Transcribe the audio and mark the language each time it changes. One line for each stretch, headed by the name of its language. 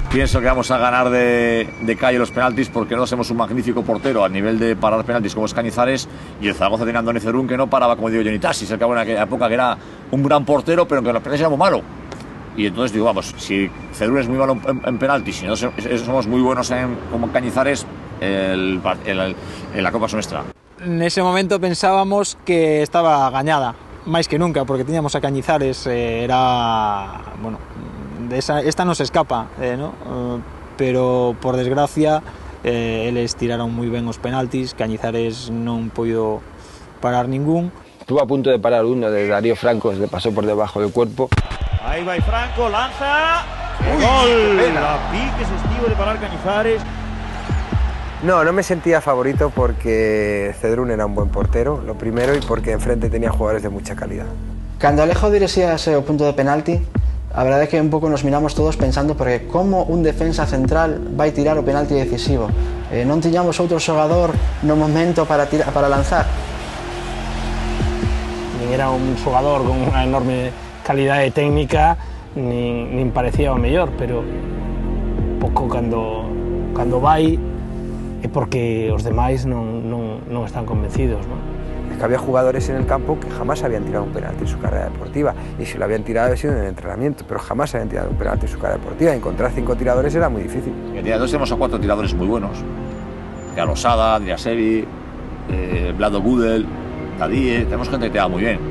Spanish: Pienso que vamos a ganar de calle los penaltis porque no hacemos un magnífico portero a nivel de parar penaltis como es Cañizares, y el Zaragoza tenía a Andoni Cedrún que no paraba, como digo, Johnny Tassis, el que en aquella época que era un gran portero, pero que los penaltis era muy malo. Y entonces digo, vamos, si Cedrún es muy malo en penaltis, si no somos muy buenos como Cañizares, en la Copa nuestra.
Galician: Nese momento pensábamos que estaba gañada, máis que nunca, porque tiñamos a Cañizares, era... bueno, esta non se escapa, ¿no? Pero por desgracia eles tiraron moi ben os penaltis, Cañizares non puido parar ningún.
Spanish: Estuvo a punto de parar uno de Darío Franco, le pasó por debajo del cuerpo. Ahí va Franco, lanza, gol, la pique
Galician: estivo de parar
Spanish: Cañizares. No me sentía favorito porque Cedrún era un buen portero, lo primero, y porque enfrente tenía jugadores de mucha calidad.
Galician: Cando Alejo dirixíase ao punto de penalti, a verdade é que un pouco nos miramos todos pensando porque como un defensa central vai tirar o penalti decisivo. Non tiñamos outro xogador no momento para lanzar. Nin era un xogador con unha enorme calidade técnica, nin parecía o mellor, pero pouco cando vai é porque os demais non están convencidos, ¿no?
Spanish: Es que había jugadores en el campo que jamás habían tirado un penalti en su carrera deportiva, y si lo habían tirado había sido en el entrenamiento, pero jamás habían tirado un penalti en su carrera deportiva. Encontrar 5 tiradores era muy difícil. En el día 2 tenemos a 4 tiradores muy buenos. Galosada, Driasevi, Vlado Gudel, Tadie, tenemos gente que tira muy bien.